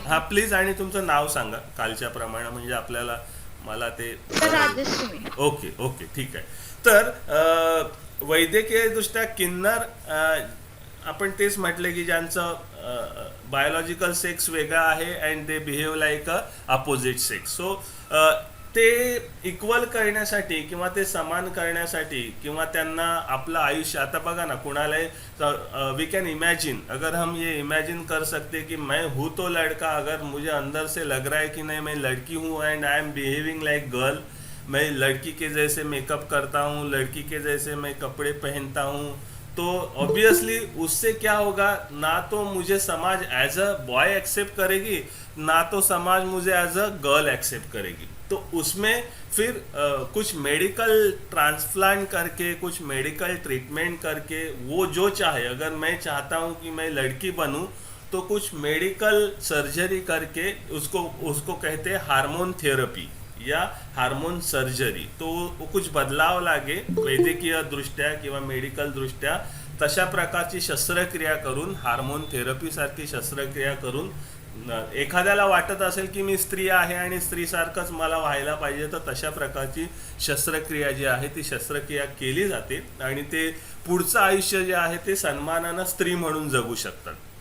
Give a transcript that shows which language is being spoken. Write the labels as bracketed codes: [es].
[mr] हा प्लीज, आणि तुमचं नाव सांगा कालच्या प्रमाणे, म्हणजे आपल्याला मला ते. सर राजश्री. ओके ठीक आहे. तर वैद्यकीय दृष्ट्या किन्नर, आपण तेच म्हटले की ज्यांचं बायोलॉजिकल सेक्स वेगळा आहे [en] And they behave like a opposite sex. [mr] So ते इक्वल करण्यासाठी किंवा ते समान करण्यासाठी किंवा त्यांना आपलं आयुष्य, आता बघा ना, कुणालाही [en] we can imagine, [hi] अगर हम ये इमेजिन कर सकते कि मैं हूँ तो लड़का, अगर मुझे अंदर से लग रहा है कि नहीं मैं लड़की हूँ [en] and I am behaving like girl, [hi] मैं लड़की के जैसे मेकअप करता हूँ, लड़की के जैसे मैं कपड़े पहनता हूँ, तो ऑब्वियसली उससे क्या होगा, ना तो मुझे समाज एज अ बॉय एक्सेप्ट करेगी, ना तो समाज मुझे एज अ गर्ल एक्सेप्ट करेगी. तो उसमें फिर कुछ मेडिकल ट्रांसप्लांट करके, कुछ मेडिकल ट्रीटमेंट करके, वो जो चाहे, अगर मैं चाहता हूँ कि मैं लड़की बनूँ तो कुछ मेडिकल सर्जरी करके, उसको कहते हैं हार्मोन थेरपी या हार्मोन सर्जरी. [mr] तो कुछ बदलाव लागे वैद्यकीय दृष्ट्या किंवा मेडिकल दृष्ट्या, तशा प्रकारची शस्त्रक्रिया करून, हार्मोन थेरपी सारखी शस्त्रक्रिया करून, एखाद्याला वाटत असेल की मी स्त्री आहे आणि स्त्रीसारखंच मला व्हायला पाहिजे, तर तशा प्रकारची शस्त्रक्रिया जी आहे ती शस्त्रक्रिया केली जाते आणि ते पुढचं आयुष्य जे आहे ते सन्मानानं स्त्री म्हणून जगू शकतात.